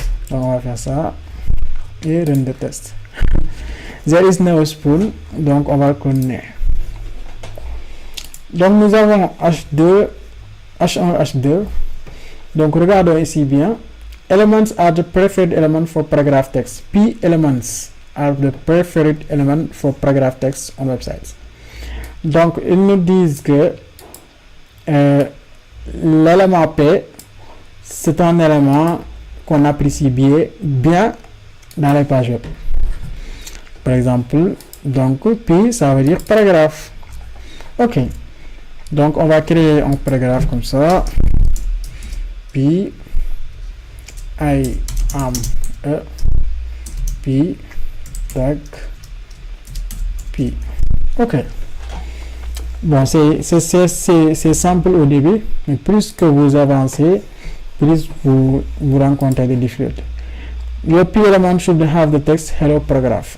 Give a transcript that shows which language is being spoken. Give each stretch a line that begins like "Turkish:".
French: Donc, on va faire ça et run the test. There is no spoon, donc on va connaître. Donc, nous avons H2, H1, H2. Donc, regardons ici bien.
English: Elements are the preferred element for paragraph text. P elements are the preferred element for paragraph text on websites.
French: Donc, ils nous disent que l'élément P, c'est un élément qu'on apprécie bien dans les pages web. Par exemple, donc P, ça veut dire paragraphe. Ok. Donc, on va créer un paragraphe comme ça.
English: P, I am a P, tag P. Ok.
French: Bon, c'est simple au début, mais plus que vous avancez, plus vous rencontrez des difficultés.
English: Your P element should have the text hello paragraph.